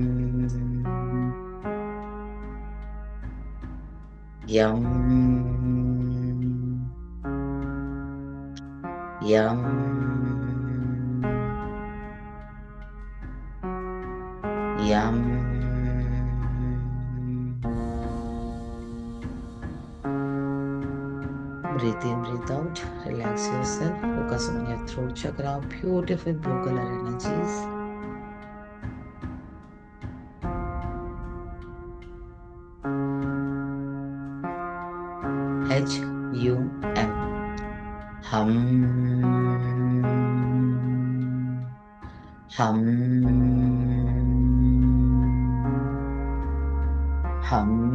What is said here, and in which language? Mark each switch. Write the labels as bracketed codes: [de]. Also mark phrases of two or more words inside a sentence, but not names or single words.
[en] Yum. Yum. Yum. Breathe in, breathe out. Relax yourself. Focus on your throat chakra. Beautiful blue color energies. H-U-M. Hum. Hum. Hum.